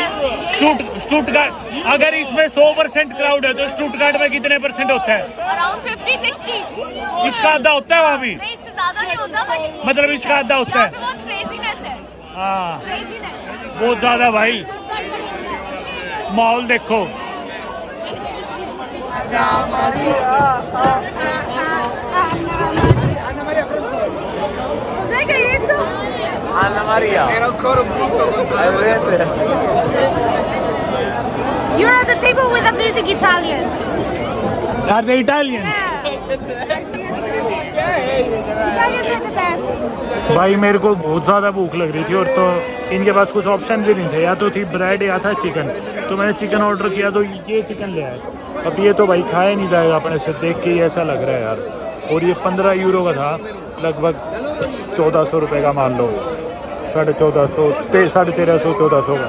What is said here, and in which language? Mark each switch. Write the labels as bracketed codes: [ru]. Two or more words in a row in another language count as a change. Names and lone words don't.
[hi] स्टुटगार्ट, अगर इसमें 100% क्राउड है तो स्टुटगार्ट में कितने % होता है? अराउंड 50-60। इसका आधा होता है वहाँ भी? नहीं, इससे ज्यादा नहीं होता, बट मतलब इसका आधा होता है? यहाँ पे बहुत क्रेजीनेस है। हाँ, क्रेजीनेस बहुत ज्यादा भाई। माहौल देखो। Anna Maria. [it] Era ancora brutto contro [en] You're at the table with amazing Italians. Are they Italian? Italians are the best. [hi] भाई मेरे को बहुत ज़्यादा भूख लग रही थी और तो इनके पास कुछ ऑप्शन भी नहीं थे, या तो थी ब्रेड या था चिकन। तो मैंने चिकन ऑर्डर किया तो ये चिकन ले आए। अब ये तो भाई खाया नहीं जाएगा अपने से, देख के ही ऐसा लग रहा है यार। और ये 15 यूरो का था, लगभग 1400 रुपये का मान लो, 1450, 1350, 1400 का।